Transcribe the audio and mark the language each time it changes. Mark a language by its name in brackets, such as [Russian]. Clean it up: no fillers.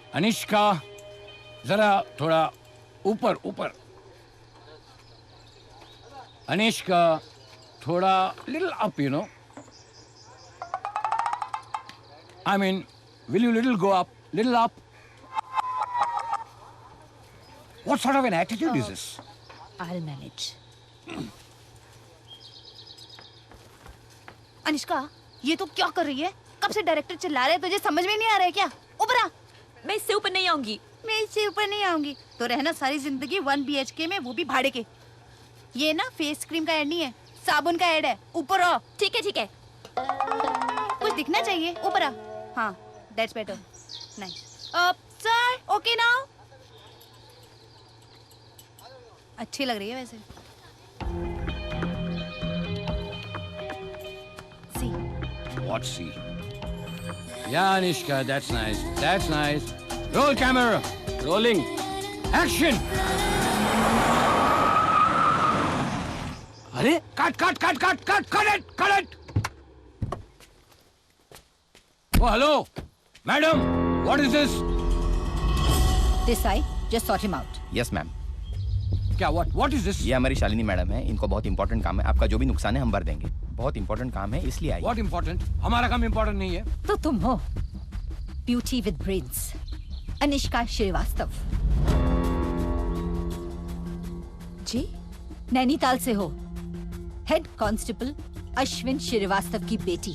[Hindi] अनिष्का, जरा थोड़ा ऊपर ऊपर। [English] अनिष्का, थोड़ा little up, you know. I mean, will you little go up, little up? What sort of an attitude is this? I'll manage. [Hindi] Anishka, ये तो क्या कर रही है? कब से डायरेक्टर चिल्ला रहे हैं, तुझे समझ में नहीं आ रहा है क्या? ऊपर आ। मैं इससे ऊपर नहीं आऊंगी। मैं इससे ऊपर नहीं आऊंगी तो रहना सारी जिंदगी 1 BHK में, वो भी भाड़े के। ये ना फेस क्रीम का ऐड नहीं है, साबुन का ऐड है। ऊपर आओ। ठीक है ठीक है। कुछ दिखना चाहिए, ऊपर आ। हाँ, [English] That's better. Nice. Sir, okay now? [Hindi] अच्छी लग रही है वैसे। [English] What see? Yeah, Anishka, that's nice. That's nice. Roll camera. Rolling. Action. अरे cut it. Oh, hello. Madam, what is this? Desai, just sort him out. Yes ma'am. क्या what is this? [Hindi] ये हमारी Shalini madam है, इनको बहुत इंपॉर्टेंट काम है। आपका जो भी नुकसान है हम भर देंगे। बहुत इंपॉर्टेंट काम है इसलिए आई। [English] What important? [Hindi] हमारा काम इंपॉर्टेंट नहीं है। तो तुम हो beauty with brains, Anishka Srivastava. जी, नैनीताल से हो। हेड कांस्टेबल अश्विन श्रीवास्तव की बेटी।